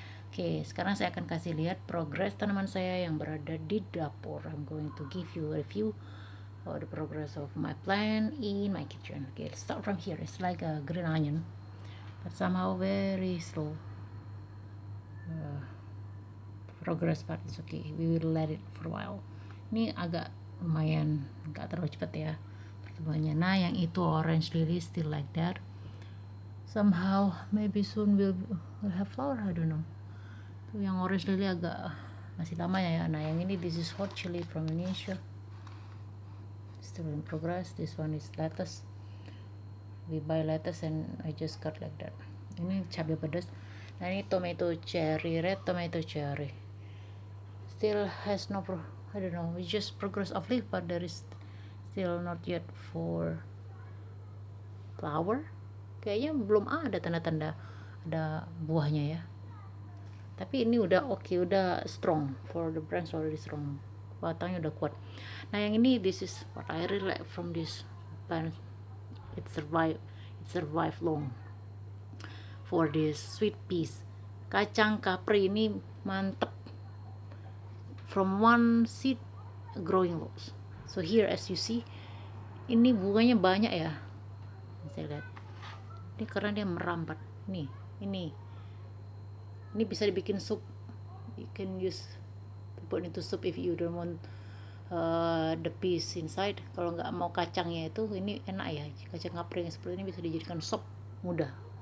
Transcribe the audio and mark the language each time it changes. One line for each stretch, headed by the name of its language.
Indonesian: Oke, sekarang saya akan kasih lihat progres tanaman saya yang berada di dapur.
English: I'm going to give you a review of the progress of my plant in my kitchen. Okay, let's start from here. It's like a green onion, but somehow very slow. Progress part is okay. We will let it for a while.
Indonesian: Ini agak lumayan nggak terlalu cepat ya pertumbuhannya. Nah yang itu
English: orange lily still like that, somehow maybe soon will have flower, I don't know.
Indonesian: Tuh yang orange lily agak masih lama ya. Nah yang ini
English: this is hot chili from Indonesia, still in progress. This one is lettuce, we buy lettuce and I just cut like that.
Indonesian: Ini cabai pedas.
English: Nah ini tomato cherry, red tomato cherry, still has no I don't know, it's just progress of leaf, but there is still not yet for flower.
Indonesian: Kayaknya belum ada tanda-tanda ada buahnya ya. Tapi ini udah oke, udah strong,
English: for the branch already strong,
Indonesian: batangnya udah kuat. Nah yang ini
English: this is what I really like from this plant, it survive long for this sweet peas.
Indonesian: Kacang kapri ini mantep,
English: from one seed growing lots. So here as you see,
Indonesian: ini bunganya banyak ya, saya lihat ini karena dia merambat nih. Ini bisa dibikin sup,
English: you can use to put into soup if you don't want the peas inside.
Indonesian: Kalau nggak mau kacangnya itu, ini enak ya, kacang kapri yang seperti ini bisa dijadikan sup mudah.